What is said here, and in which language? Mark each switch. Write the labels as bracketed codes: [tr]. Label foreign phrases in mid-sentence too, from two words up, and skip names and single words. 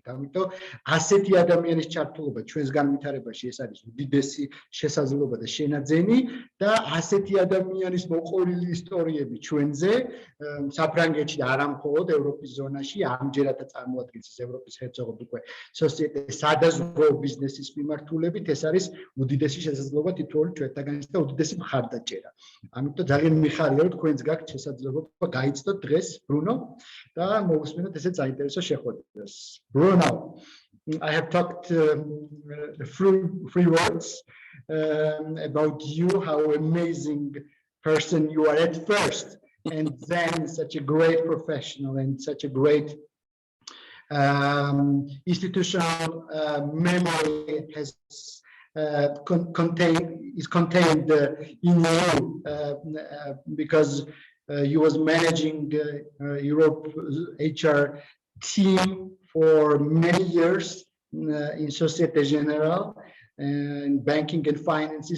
[ka] ამიტომ ასეთი ადამიანის ჩართულობა ჩვენს განვითარებაში ეს არის უდიდესი შესაძლებლობა და შენაძენი და ასეთი ადამიანის მოყოლი ისტორიები ჩვენზე საფრანგეთში და არა მხოლოდ ევროპის ზონაში ამჯერად წარმოადგენს ევროპის ჰერცოგობით უკვე სოციეტე სადაზღვევო ბიზნესის მიმართულებით ეს არის უდიდესი შესაძლებლობა თითოეული ჩვენთაგანის და უდიდესი მხარდაჭერა. ამიტომ ძალიან მიხარია რომ თქვენს გაქვთ შესაძლებლობა გაიცნოთ დღეს ბრუნო და მოვუსმინოთ ესეთ საინტერესო შეხვედრას. [en] Bruno, I have talked three words about you, how amazing person you are at first, and then such a great professional and such a great institutional memory has contained in you because you was managing Europe HR team for many years in Société Générale in banking and finances.